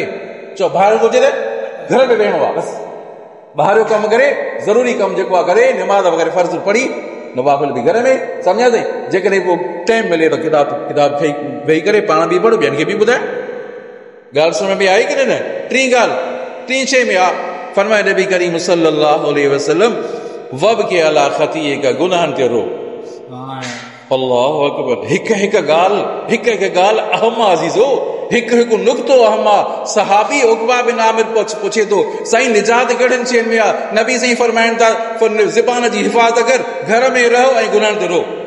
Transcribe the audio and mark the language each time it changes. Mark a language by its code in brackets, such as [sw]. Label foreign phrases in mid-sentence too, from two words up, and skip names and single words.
[sd] चओ फारिग हुजे त घर में वेहणो आहे, बसि ॿाहिरि जो कमु करे, ज़रूरी कमु जेको आहे करे, निमाज़ वग़ैरह फ़र्ज़ पढ़ी, नवाफ़िल बि घर में, सम्झा थी? जेकॾहिं पोइ टाइम मिले त किताब वेही करे पाण बि पढ़ो, ॿियनि खे बि ॿुधाए। ॻाल्हि सम्झ में आई की न? टीं ॻाल्हि, टीं शइ में आहे, फरमाए नबी करीम [ar] صلى الله عليه وسلم, وابك على خطيئتك [sd] गुनाहनि ते रो। [ar] الله أكبر, [sd] हिकु हिकु ॻाल्हि अहम आहे अज़ीज़ो, हिकु हिकु नुक़्तो अहम आहे। सहाबी उक़बा बिन आमिर पुछे थो, साईं निजात कहिड़नि शयुनि में आहे? नबी साईं फरमाइनि था, ज़बान जी हिफ़ाज़त कर, घर में रहो ऐं गुनाहनि ते रो।